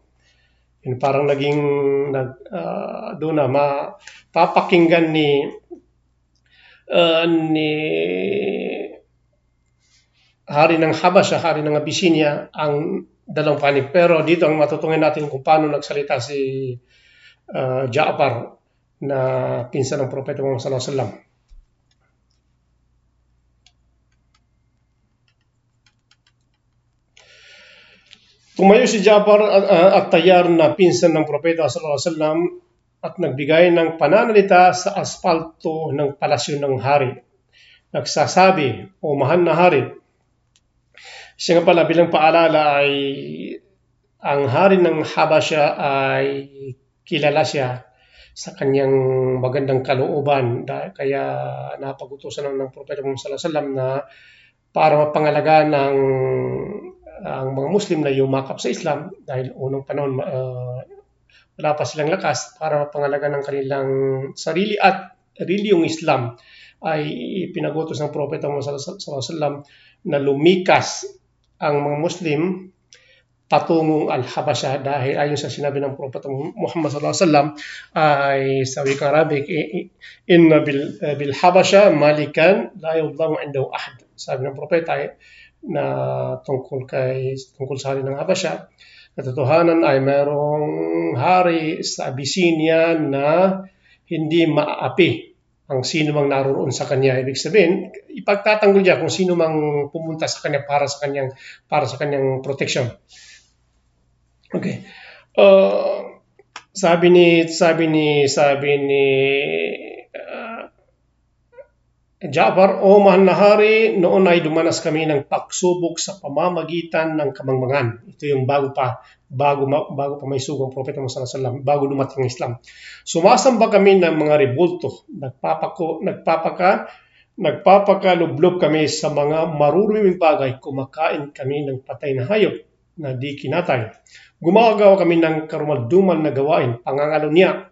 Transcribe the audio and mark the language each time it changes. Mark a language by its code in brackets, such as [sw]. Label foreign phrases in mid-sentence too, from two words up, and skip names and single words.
[tl] Yun parang naging doon na mapapakinggan ni hari ng Habasha, hari ng Abyssinia ang dalawang panig. Pero dito ang matutunghayan natin kung paano nagsalita si Ja'far na pinsan ng Propeta Muhammad [ar] صلى الله عليه وسلم. [tl] Tumayo si Ja'far at tayar na pinsan ng Propeta [ar] صلى الله عليه وسلم [tl] at nagbigay ng pananalita sa aspalto ng palasyo ng hari. Nagsasabi, "O mahal na hari," siya nga pala bilang paalala ay ang hari ng Habasha ay kilala siya sa kanyang magandang kalooban. Kaya napag-utusan ng Propeta Muhammad [ar] صلى الله عليه وسلم [tl] na para mapangalagaan ang mga Muslim na yumakap sa Islam dahil unang panahon wala pa silang lakas para mapangalagaan ng kanilang sarili at reliyong Islam ay pinagutos ng Propeta Muhammad [ar] صلى الله عليه وسلم [tl] na lumikas ang mga Muslim patungong Al-Habasha dahil ayon sa sinabi ng Propeta Muhammad [ar] صلى الله عليه وسلم [tl] ay sa wikang Arabic, [ar] "إن بالحبشة ملكا لا يظلم عنده أحد." [tl] Sabi ng Propeta na tungkol sa hari ng Habasha, katotohanan ay mayroong hari sa Abyssinia na hindi maaapi ang sino mang naroon sa kanya. Ibig sabihin, ipagtatanggol niya kung sino mang pumunta sa kanya para sa kanyang protection. Okay. Sabi ni Ja'far, "O mahal na hari, noon ay dumanas kami ng pagsubok sa pamamagitan ng kamangmangan." Ito yung bago pa may sugang propeta Muhammad [ar] صلى الله عليه وسلم, [tl] bago dumating ang Islam. "Sumasamba kami ng mga rebulto, nagpapakalublob kami sa mga maruruming bagay, kumakain kami ng patay na hayop na di kinatay. Gumagawa kami ng karumaldumal na gawain, pangangalunya.